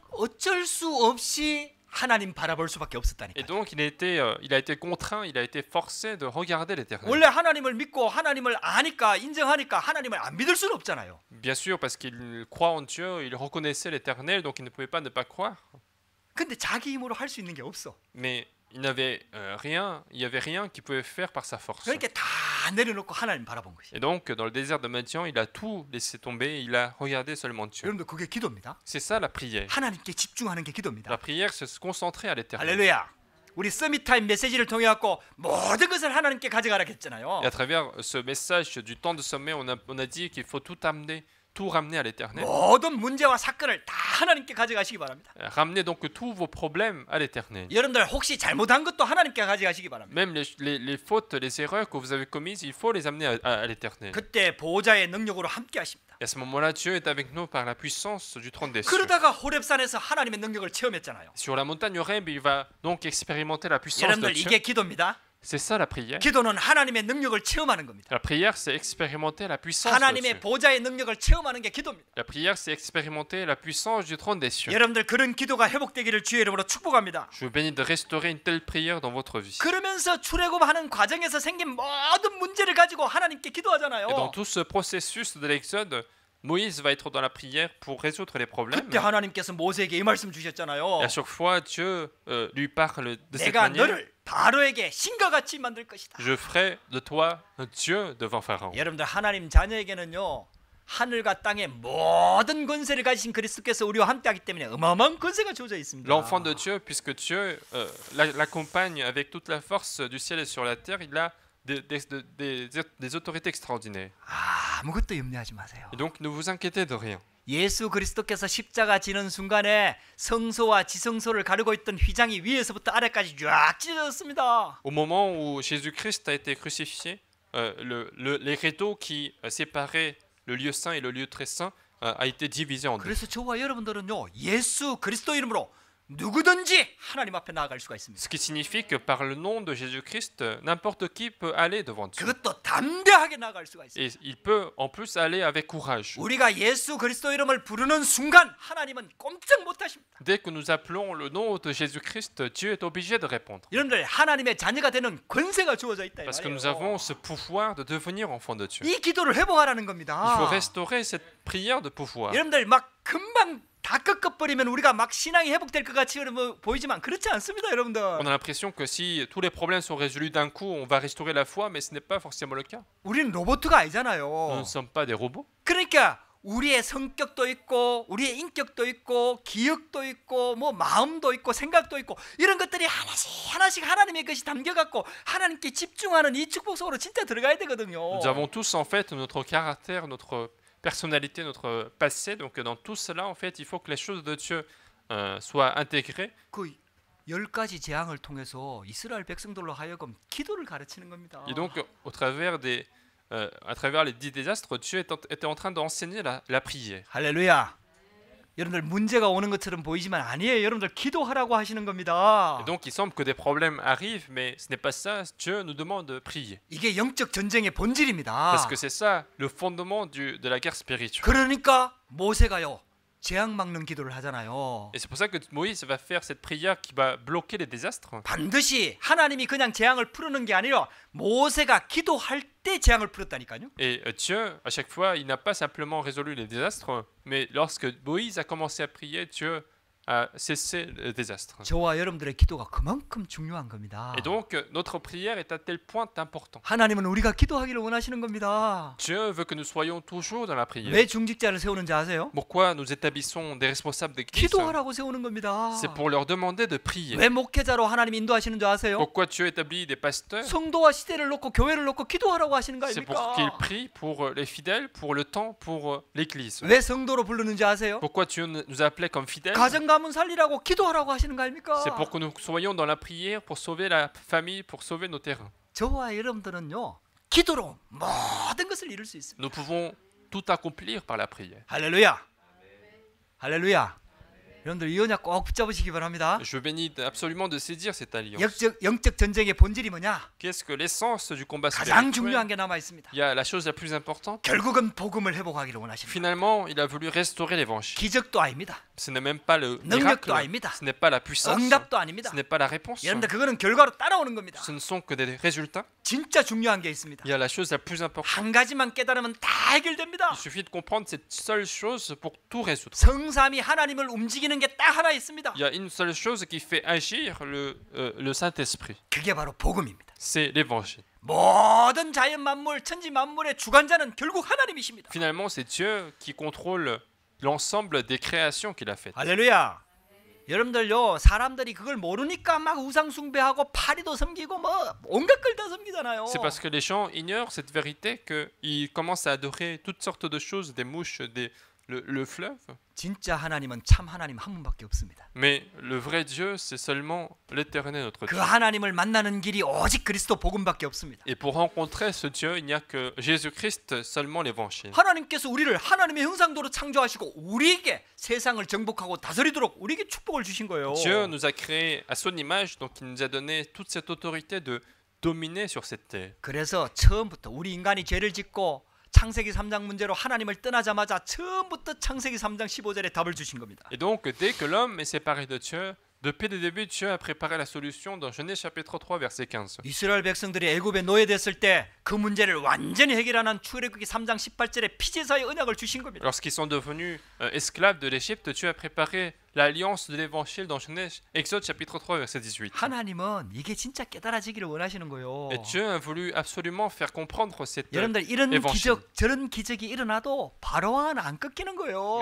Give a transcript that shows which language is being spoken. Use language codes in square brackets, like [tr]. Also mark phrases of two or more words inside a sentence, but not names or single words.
[ko] 어쩔 수 없이 하나님 바라볼 수밖에 [fr] Et [ko] 없었다니까. [fr] donc il a été contraint, il a été forcé de regarder l'Éternel. [ko] 원래 하나님을 믿고 하나님을 아니까 인정하니까 하나님을 안 믿을 수는 없잖아요. [fr] Bien sûr, parce qu'il croit en Dieu, il reconnaissait l'Éternel, donc il ne pouvait pas ne pas croire. [ko] 근데 자기 힘으로 할 수 있는 게 없어. [fr] Mais il n'y avait rien qu'il pouvait faire par sa force. [ko] 그러니까 다 다 내려놓고 하나님 바라본 것이. [fr] Et donc, dans le désert de Madian, il a tout laissé tomber, il a regardé seulement Dieu. [ko] 여러분들 그게 기도입니다. [fr] C'est ça la prière. [ko] 하나님께 집중하는 게 기도입니다. [fr] La prière, c'est se concentrer à l'éternel. [ko] 할렐루야. 우리 서밋타임 메시지를 통해 갖고 모든 것을 하나님께 가져가라 했잖아요. [fr] Et à travers ce message du temps de sommet, on a dit qu'il faut tout amener, tout ramener à l'éternel. [ko] 모든 문제와 사건을 다 하나님께 가져가시기 바랍니다. [fr] Ramenez donc tous vos problèmes à l'éternel. [ko] 여러분들 혹시 잘못한 것도 하나님께 가져가시기 바랍니다. [fr] Même les fautes, les erreurs que vous avez commises, il faut les amener à l'éternel. [ko] 그때 보호자의 능력으로 함께 하십니다. [fr] Et à ce moment-là, Dieu est avec nous par la puissance du trône des cieux. [ko] 그러다가 호렙산에서 하나님의 능력을 체험했잖아요. [fr] Sur la montagne Horeb, il va donc expérimenter la puissance de [ko] 여러분들 [fr] Dieu. [ko] 이게 기도입니다. [fr] C'est ça la prière. [ko] 기도는 하나님의 능력을 체험하는 겁니다. [fr] La prière, c'est expérimenter la puissance de [ko] 하나님의 [fr] Dieu. [ko] 보호자의 능력을 체험하는 게 기도입니다. [fr] La prière, c'est expérimenter la puissance du trône des cieux. [ko] 여러분들 그런 기도가 회복되기를 주의 이름으로 축복합니다. [fr] Je vous bénis de restaurer une telle prière dans votre vie. [ko] 그러면서 출애굽하는 과정에서 생긴 모든 문제를 가지고 하나님께 기도하잖아요. [fr] Et dans tout ce processus de l'Exode, Moïse va être dans la prière pour résoudre les problèmes. [ko] 그때 하나님께서 모세에게 이 말씀 주셨잖아요. [fr] Et à chaque fois, Dieu lui parle de cette [ko] 내가 [fr] manière. [ko] 너를 바로에게 신과 같이 만들 것이다. [fr] Je ferai de toi un Dieu devant Pharaon. [ko] 여러분들 하나님 자녀에게는요. 하늘과 땅의 모든 권세를 가지신 그리스도께서 우리와 함께하기 때문에 어마어마한 권세가 주어져 있습니다. [fr] L'enfant de Dieu, puisque Dieu l'accompagne avec toute la force du ciel et sur la terre, il a des autorités extraordinaires. [ko] 아무것도 염려하지 마세요. [fr] Et donc, ne vous inquiétez de rien. [ko] 예수 그리스도께서 십자가 지는 순간에 성소와 지성소를 가르고 있던 휘장이 위에서부터 아래까지 쫙 찢어졌습니다. [fr] Au moment où Jésus-Christ a été crucifié, les rideaux qui séparaient le lieu saint et le lieu très saint a été divisé en deux. [ko] 그래서 저와 여러분들은요 예수 그리스도 이름으로 누구든지 하나님 앞에 나아갈 수가 있습니다. [fr] Ce qui signifie que par le nom de Jésus-Christ, n'importe qui peut aller devant Dieu. [ko] 그것도 담대하게 나아갈 수가 있습니다. [fr] Et il peut en plus aller avec courage. [ko] 우리가 예수 그리스도 이름을 부르는 순간 하나님은 꼼짝 못하십니다. [fr] Dès que nous appelons le nom de Jésus-Christ, Dieu est obligé de répondre. [ko] 여러분들 하나님의 자녀가 되는 권세가 주어져 있다 이 [fr] Parce que nous [ko] 말이에요. [fr] avons ce pouvoir de devenir enfant de Dieu. [ko] 이 기도를 회복하라는 [fr] Il [ko] 겁니다. [fr] faut restaurer cette prière de pouvoir. [ko] 여러분들 막 금방 다 꺾어버리면 우리가 막 신앙이 회복될 것 같이 보이지만 그렇지 않습니다, 여러분들. [fr] On a l'impression que si tous les problèmes sont résolus d'un coup, on va restaurer la foi, mais ce n'est pas forcément le cas. [ko] 우리는 로봇가 [fr] Nous [ko] 아니잖아요. [fr] ne sommes pas des robots. [ko] 그러니까 우리의 성격도 있고 우리의 인격도 있고 기억도 있고 뭐 마음도 있고 생각도 있고 이런 것들이 하나씩 하나씩 하나님의 것이 담겨갖고 하나님께 집중하는 이 축복 속으로 진짜 들어가야 되거든요. [fr] Nous avons tous en fait notre caractère, notre personnalité, notre passé. Donc dans tout cela, en fait, il faut que les choses de Dieu soient intégrées. [ko] 그 10가지 재앙을 통해서 이스라엘 백성들로 하여금 기도를 가르치는 겁니다. [fr] Et donc, à travers les 10 désastres, Dieu était en train d'enseigner la prière. [ko] 할렐루야. 여러분들 문제가 오는 것처럼 보이지만 아니에요. 여러분들 기도하라고 하시는 겁니다. [fr] Et donc, il semble que des problèmes arrivent, mais ce n'est pas ça. Dieu nous demande de prier. [ko] 이게 영적 전쟁의 본질입니다. [fr] Parce que c'est ça, le fondement de la guerre spirituelle. [ko] 그러니까 모세가요. 재앙 막는 기도를 하잖아요. [fr] Et c'est pour ça que Moïse va faire cette prière qui va bloquer les désastres. [ko] 반드시 하나님이 그냥 재앙을 풀는 게 아니라 모세가 기도할 때 재앙을 풀었다니까요. [fr] Et Dieu, à chaque fois, il n'a pas simplement résolu les désastres, mais lorsque Moïse a commencé à prier, Dieu a cessé le désastre. [ko] 저와 여러분들의 기도가 그만큼 중요한 겁니다. [fr] Et donc, notre prière est à tel point important. [ko] 하나님은 우리가 기도하기를 원하시는 겁니다. [fr] Dieu veut que nous soyons toujours dans la prière. [ko] 왜 중직자를 세우는지 아세요? [fr] Pourquoi nous établissons des responsables d'église? [ko] 기도하라고 세우는 겁니다. [fr] C'est pour leur demander de prier. [ko] 왜 목회자로 하나님 인도하시는 줄 아세요? [fr] Pourquoi Dieu établit des pasteurs? [ko] 성도와 시대를 놓고 교회를 놓고 기도하라고 하시는 거 [fr] C'est pour qu'ils [ko] 아닙니까? [fr] prient pour les fidèles, pour le temps, pour l'église. [ko] 왜 성도로 부르는지 아세요? [fr] Pourquoi Dieu nous a appelés comme fidèles? [ko] 가정 가문 살리라고 기도하라고 하시는 거 아닙니까? [fr] C'est pour que nous soyons dans la prière, pour sauver la famille, pour sauver nos terrains. [ko] 저와 여러분들은요 기도로 모든 것을 이룰 수 있습니다. [fr] Nous pouvons tout accomplir par la prière. [ko] 할렐루야. 할렐루야. 여러분들 이 언약 꼭 붙잡으시기 바랍니다. [fr] Je bénis absolument de saisir cette alliance. [ko] 영적 전쟁의 본질이 뭐냐? [fr] Qu'est-ce que l'essence du combat [ko] 가장 [fr] spirituel? [ko] 중요한 게 남아 있습니다. [fr] Il y a la chose la plus importante. [ko] 결국은 복음을 회복하기를 원하십니다. [fr] Finalement, il a voulu restaurer l'évangile. [ko] 기적도 아닙니다. [fr] Ce n'est même pas le [ko] 능력도 [fr] miracle, [ko] 아닙니다. [fr] ce n'est pas la puissance, [ko] 응답도 아닙니다. [fr] ce n'est pas la réponse. [ko] 여러분들 그거는 결과로 따라오는 겁니다. [fr] Ce ne sont que des résultats. [ko] 진짜 중요한 게 있습니다. [fr] Il y a la chose la plus importante. [ko] 한 가지만 깨달으면 다 해결됩니다. [fr] Il suffit de comprendre cette seule chose pour tout résoudre. [ko] 성삼위 하나님을 움직이는 게 딱 하나 있습니다. [fr] Il y a une seule chose qui fait agir le Saint-Esprit. [ko] 그게 바로 복음입니다. [fr] C'est l'évangile. [ko] 모든 자연 만물, 천지 만물의 주관자는 결국 하나님이십니다. [fr] Finalement, c'est Dieu qui contrôle l'ensemble des créations qu'il a faites. [ko] 할렐루야. 여러분들요, 사람들이 그걸 모르니까 막 우상 숭배하고 파리도 섬기고 뭐 온갖 걸 다 섬기잖아요. [fr] C'est parce que les gens ignorent cette vérité qu'ils commencent à adorer toutes sortes de choses, des mouches, le fleuve. [ko] 진짜 하나님은 참 하나님 한 분밖에 없습니다. [fr] Mais le vrai Dieu, c'est seulement l'éternel notre [ko] 그 [fr] Dieu. [ko] 하나님을 만나는 길이 오직 그리스도 복음밖에 없습니다. [fr] Et pour rencontrer ce Dieu, il n'y a que Jésus-Christ, seulement l'évangile. [ko] 하나님께서 우리를 하나님의 형상대로 창조하시고 우리에게 세상을 정복하고 다스리도록 우리에게 축복을 주신 거예요. [fr] Dieu nous a créés à son image, donc il nous a donné toute cette autorité de dominer sur cette terre. [ko] 그래서 처음부터 우리 인간이 죄를 짓고 창세기 3장 문제로 하나님을 떠나자마자 처음부터 창세기 3장 15절에 답을 주신 겁니다. [fr] Et donc, dès que l'homme est séparé de Dieu, depuis le début, Dieu a préparé la solution dans Genèse chapitre 3, verset 15. [ko] 이스라엘 백성들이 애굽에 노예됐을 때 그 문제를 완전히 해결하는 출애굽기 3장 18절에 피제사의 언약을 주신 겁니다. [fr] Lorsqu'ils sont devenus esclaves de l'Égypte, Dieu a préparé l'alliance de l'évangile dans Genèse, Exode chapitre 3, verset 18. [ko] 하나님은 이게 진짜 깨달아지기를 원하시는 거예요. [fr] Et Dieu a voulu absolument faire comprendre cette [ko] 여러분들 이런 [fr] évangile. [ko] 기적 저런 기적이 일어나도 바로왕은 안 꺾이는 거예요.